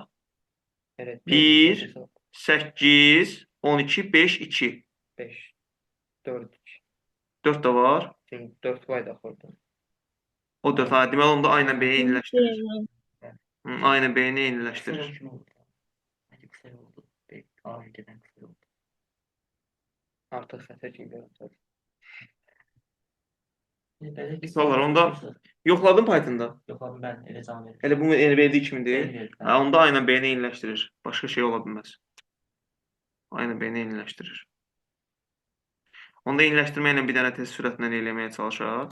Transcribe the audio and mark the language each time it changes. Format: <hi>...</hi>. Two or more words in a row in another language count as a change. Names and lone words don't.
<tr>Evet.</tr> <az>1, 8, 12, 5, 2. 5. 4. 4 də var. Çünkü 4 var da orada. O 4 ha, deməli onda A ilə B-yi eyniləşdirir. A ilə B-ni eyniləşdirir.</az> <tr>Kısa oldu. Hadi kısa oldu. A ülkeden kısa oldu. Artık satır gibi yapıyor.</tr> <az>Suallar onda yoxladın Pythonda. Yoxladım ben elə can verir. Elə bu verdiyi kimidir. Verir. Ha, onda A ilə B-ni eyniləşdirir. Başqa şey ola bilməz. A ilə B-ni eyniləşdirir. Onda eyniləşdirməklə bir dənə test sürətindən eləməyə çalışaq.</az>